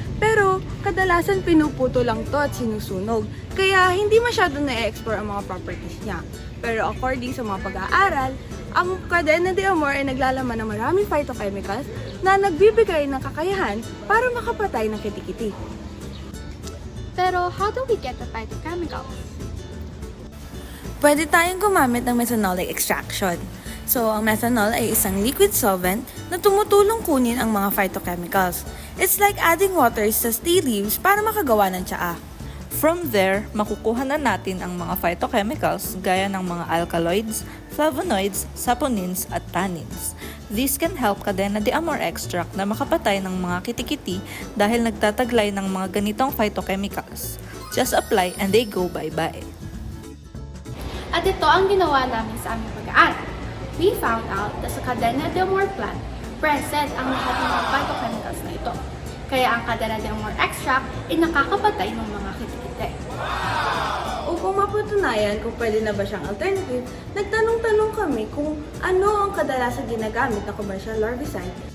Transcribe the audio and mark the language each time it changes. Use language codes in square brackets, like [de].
[tl] Pero, kadalasan pinuputo lang to at sinusunog. Kaya, hindi masyado na-explore ang mga properties niya. Pero according sa mga pag-aaral, ang Cadena de Amor ay naglalaman ng maraming phytochemicals na nagbibigay ng kakayahan para makapatay ng kitikiti. [en] Pero, how do we get the phytochemicals? [tl] Pwede tayong gumamit ng methanolic extraction. So, ang methanol ay isang liquid solvent na tumutulong kunin ang mga phytochemicals. [en] It's like adding water [tl] sa [en] tea leaves [tl] para makagawa ng tsaa. From there, makukuha na natin ang mga phytochemicals gaya ng mga alkaloids, flavonoids, saponins at tannins. [en] This can help [tl] Cadena de Amor extract na makapatay ng mga kitikiti dahil nagtataglay ng mga ganitong phytochemicals. [en] Just apply and they go bye-bye. [tl] At ito ang ginawa namin sa aming pag-aaral. [en] We found out [tl] na sa Cadena de Amor plant, present ang lahat ng mga phytochemicals na ito. Kaya ang Cadena de Amor extract ay nakakapatay ng mga kitikite. Upang mapatunayan kung pwede na ba siyang alternative, nagtanong-tanong kami kung ano ang kadalasan ginagamit na commercial larvicide.